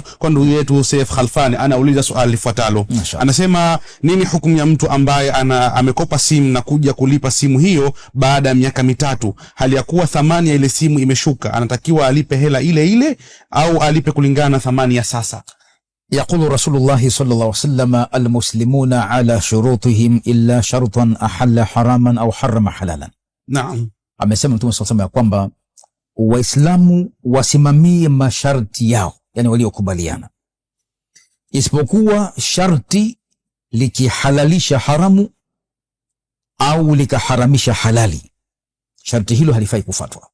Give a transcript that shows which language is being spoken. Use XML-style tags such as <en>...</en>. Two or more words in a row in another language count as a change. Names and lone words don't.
<sw>Kwa ndugu yetu Saif Khalfani anauliza swali lifuatalo. Anasema nini hukumu ya mtu ambaye amekopa simu na kuja kulipa simu hiyo baada ya miaka mitatu, hali ya kuwa thamani ya ile simu imeshuka? Anatakiwa alipe hela ile ile au alipe kulingana na thamani ya sasa?</sw> <ar>يقول رسول الله صلى الله عليه وسلم: المسلمون على شروطهم إلا شرطا أحل حراما أو حرم حلالا. نعم.</ar> <sw>Amesema Mtume</sw> <ar>صلى الله عليه وسلم</ar> <sw>kwamba Waislamu wasimamie masharti yao, yani waliokubaliana, isipokuwa sharti likihalalisha haramu au likaharamisha halali, sharti hilo halifai kufuatwa.</sw>